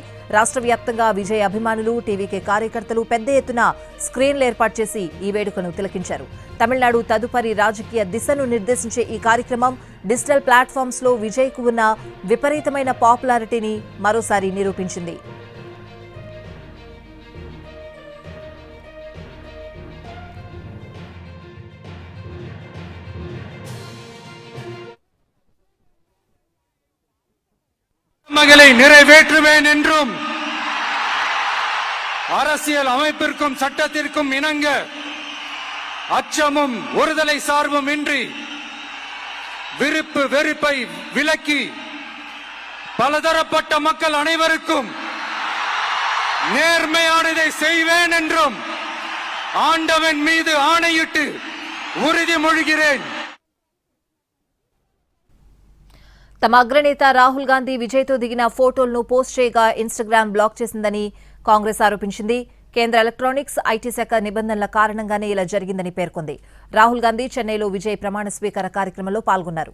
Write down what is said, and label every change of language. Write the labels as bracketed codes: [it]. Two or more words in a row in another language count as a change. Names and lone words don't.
[te] రాష్ట్ర వ్యాప్తంగా విజయ్ అభిమానులు, టీవీకే కార్యకర్తలు పెద్ద ఎత్తున స్క్రీన్లు ఏర్పాటు చేసి ఈ వేడుకను తిలకించారు. తమిళనాడు తదుపరి రాజకీయ దిశను నిర్దేశించే ఈ కార్యక్రమం డిజిటల్ ప్లాట్ఫామ్స్ లో విజయ్ కు ఉన్న విపరీతమైన పాపులారిటీని మరోసారి నిరూపించింది. [ta] மகளை நிறைவேற்றுவேன் என்றும் அரசியல் அமைப்பிற்கும் சட்டத்திற்கும் இணங்க அச்சமும் ஒருதலை சார்பும் இன்றி விருப்பு வெறுப்பை விலக்கி பலதரப்பட்ட மக்கள் அனைவருக்கும் நேர்மையானதை செய்வேன் என்றும் ஆண்டவன் மீது ஆணையிட்டு உறுதிமொழிகிறேன். [te] తమ అగ్రనేత రాహుల్ గాంధీ విజయ్తో దిగిన ఫోటోలను పోస్ట్ చేయగా ఇన్స్టాగ్రామ్ బ్లాక్ చేసిందని కాంగ్రెస్ ఆరోపించింది. కేంద్ర ఎలక్ట్రానిక్స్, ఐటీ శాఖ నిబంధనల కారణంగానే ఇలా జరిగిందని పేర్కొంది. రాహుల్ గాంధీ చెన్నైలో విజయ్ ప్రమాణ స్వీకార కార్యక్రమంలో పాల్గొన్నారు.